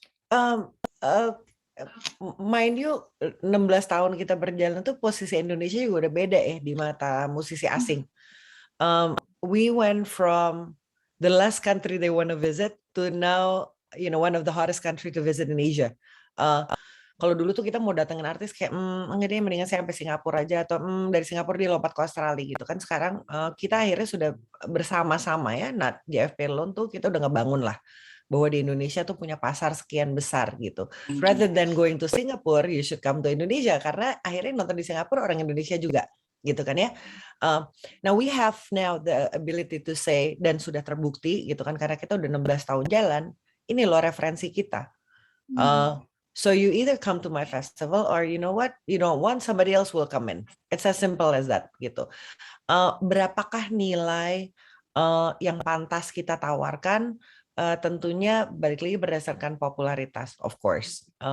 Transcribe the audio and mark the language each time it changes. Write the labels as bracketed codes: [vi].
[id] Uh, [en] mind you, [id] 16 tahun kita berjalan tuh posisi Indonesia juga udah beda ya di mata musisi asing. [en] We went from the last country they want to visit to now, one of the hottest country to visit in Asia. [id] Kalau dulu tuh kita mau datengin artis kayak enggak deh, mendingan saya sampai Singapura aja, atau dari Singapura dia lompat ke Australia gitu kan. Sekarang kita akhirnya sudah bersama-sama ya, JFP Loan tuh kita udah ngebangun lah bahwa di Indonesia tuh punya pasar sekian besar gitu. [en] Rather than going to Singapore, you should come to Indonesia, [id] karena akhirnya nonton di Singapura orang Indonesia juga gitu kan ya. [en] Now we have the ability to say, [id] dan sudah terbukti gitu kan, karena kita udah 16 tahun jalan, ini loh referensi kita. [en] So you either come to my festival, or you know what, you don't want, somebody else will come in. It's as simple as that gitu. [id] Berapakah nilai yang pantas kita tawarkan? Tentunya balik lagi berdasarkan popularitas, [en] of course.